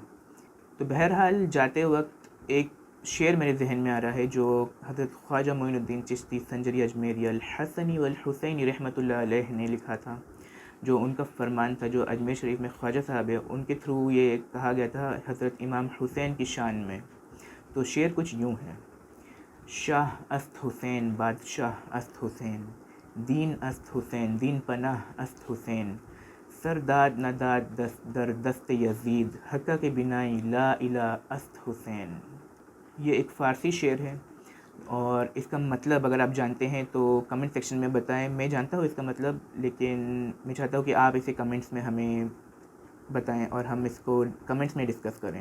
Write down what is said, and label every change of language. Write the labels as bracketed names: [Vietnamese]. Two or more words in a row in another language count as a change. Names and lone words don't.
[Urdu] تو بہرحال جاتے وقت ایک شعر میرے ذہن میں آ رہا ہے جو حضرت خواجہ معین الدین چشتی سنجری اجمیری الحسنی والحسینی رحمۃ اللہ علیہ نے لکھا تھا، جو ان کا فرمان تھا، جو اجمیر شریف میں خواجہ صاحب ہے ان کے تھرو یہ کہا گیا تھا حضرت امام حسین کی شان میں۔ تو شعر کچھ یوں ہے: [Persian] شاہ است حسین، بادشاہ است حسین، [Urdu] دین است حسین، دین پناہ است حسین، سر داد نہ داد در دست یزید، حقہ کے بنائی لا الہ است حسین۔ یہ ایک فارسی شعر ہے، اور اس کا مطلب اگر آپ جانتے ہیں تو [English] comment section [Urdu] میں بتائیں۔ میں جانتا ہوں اس کا مطلب، لیکن میں چاہتا ہوں کہ آپ اسے کمنٹس میں ہمیں بتائیں اور ہم اس کو کمنٹس میں ڈسکس کریں۔